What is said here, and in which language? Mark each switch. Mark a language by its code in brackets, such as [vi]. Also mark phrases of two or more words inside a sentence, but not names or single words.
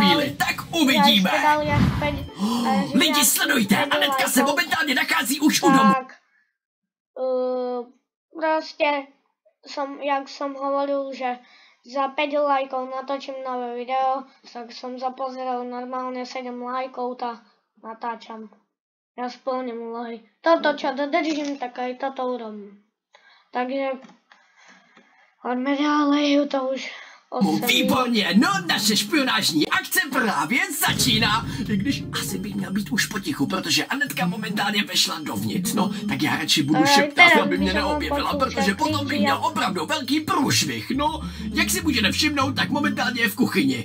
[cs] chvíli, tak uvidíme. Lidi, Lidi, sledujte, Anetka se momentálně nachází už u domu. [sk] Tak, prostě jak jsem hovoril, že za 5 lajkov natočím nové video, tak jsem zapozeral normálně 7 lajkov a natáčam. [cs] Já splním úlohy. [sk] Toto, čo dodržím, tak aj toto urobím. Takže hoďme ďalej, to už [cs] Výborně, no naše špionážní akce právě začíná. I když asi bych měl být už potichu, protože Anetka momentálně vešla dovnitř. No, tak já radši budu šeptat, aby mě neobjevila, protože potom bych měl opravdu velký průšvih. No, jak si můžete všimnout, tak momentálně je v kuchyni.